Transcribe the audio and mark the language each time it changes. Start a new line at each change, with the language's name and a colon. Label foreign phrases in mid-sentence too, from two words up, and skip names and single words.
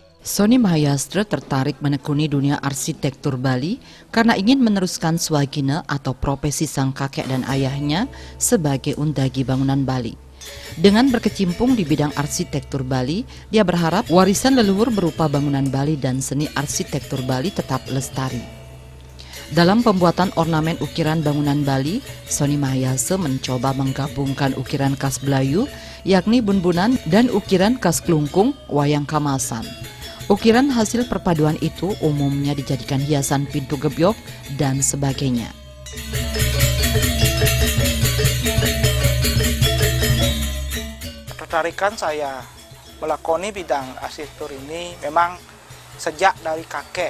Indonesian: Sony Mahayastra tertarik menekuni dunia arsitektur Bali karena ingin meneruskan swagina atau profesi sang kakek dan ayahnya sebagai undagi bangunan Bali. Dengan berkecimpung di bidang arsitektur Bali, dia berharap warisan leluhur berupa bangunan Bali dan seni arsitektur Bali tetap lestari. Dalam pembuatan ornamen ukiran bangunan Bali, Sony Mahayastra mencoba menggabungkan ukiran khas Belayu, yakni bunbunan, dan ukiran khas Klungkung, wayang kamasan. Ukiran hasil perpaduan itu umumnya dijadikan hiasan pintu gebyok dan sebagainya. Ketertarikan saya melakoni bidang arsitektur ini memang sejak dari kakek.